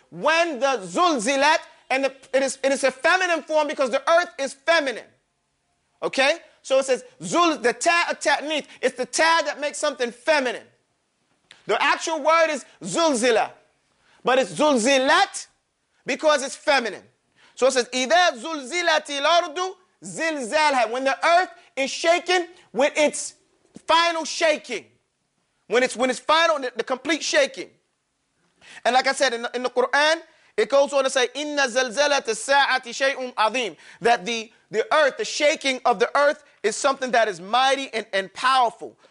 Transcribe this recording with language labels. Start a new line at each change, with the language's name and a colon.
English: When the zulzilat, and it is a feminine form because the earth is feminine. Okay? So it says, the ta' ta'nith. It's the ta' that makes something feminine. The actual word is zulzila. But it's zulzilat because it's feminine.
Arabic: So it says, إِذَا زُلْزِلَتِ الْأَرْضُ زِلْزَالَهَا.
English: When the earth is shaken with its final shaking. When it's final, the complete shaking. And like I said, in the Qur'an, it goes on to say,
Arabic: إِنَّ زَلْزَلَةَ السَّاعَةِ شَيْءٌ عَظِيمٌ.
English: That the earth, the shaking of the earth is something that is mighty and powerful.